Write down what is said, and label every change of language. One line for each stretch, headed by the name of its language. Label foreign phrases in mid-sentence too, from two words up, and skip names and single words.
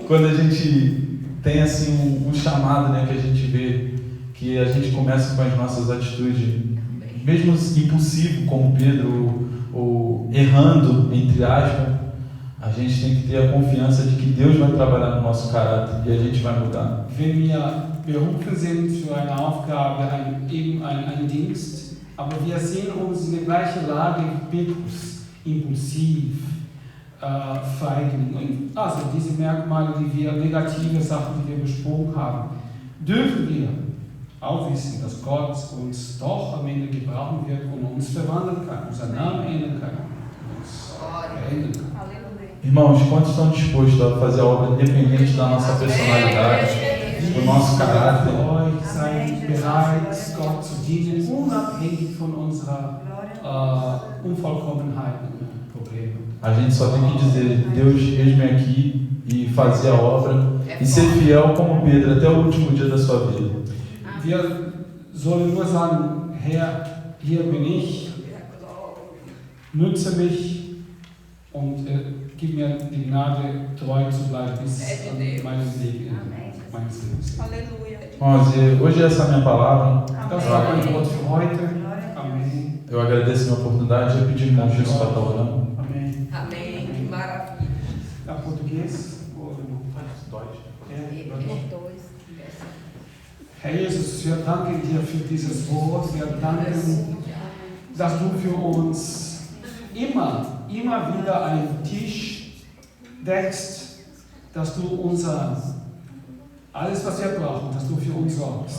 Portuguese: Quando a gente tem assim um chamado, né, que a gente vê que a gente começa com as nossas atitudes, mesmo impulsivo, como Pedro, ou errando, entre aspas, a gente tem que ter a confiança de que Deus vai trabalhar no nosso caráter e a gente vai mudar.
German: Wenn wir berufen sind für eine Aufgabe, einen Dienst, aber wir sehen uns in der gleichen Lage wie Petrus, impulsiv, Feigling, also diese Merkmale, die wir, negative Sachen, die wir besprochen haben, dürfen wir auch wissen, dass Gott uns doch am Ende gebrauchen wird und uns verwandeln kann, unseren Namen ändern kann, uns verändern kann.
Portuguese: Irmãos, quantos estão dispostos a fazer a obra independente da nossa personalidade, do nosso caráter?
German: Euch seid bereit, Gott zu dienen, unabhängig von unserer Unvollkommenheit und Problemen.
Portuguese: A gente só tem que dizer, Deus, eis-me aqui, e fazer a obra, e ser fiel como Pedro até o último dia da sua vida.
German: Wir sollen nur sagen, Herr, hier bin ich, nütze mich und gib mir die Gnade, treu zu bleiben bis an meinem Leben, meines Lebens.
Portuguese: Aleluia. Irmãos, hoje essa é a minha palavra.
German: Das war mein Wort für heute.
Portuguese: Amém. Eu agradeço a minha oportunidade e pedir irmão Jesus para estar orando. Amém. Amém. Que maravilha. Tá português?
German: Herr Jesus, wir danken dir für dieses Wort. Wir danken, dass du für uns immer wieder einen Tisch deckst, dass du alles, was wir brauchen, dass du für uns sorgst.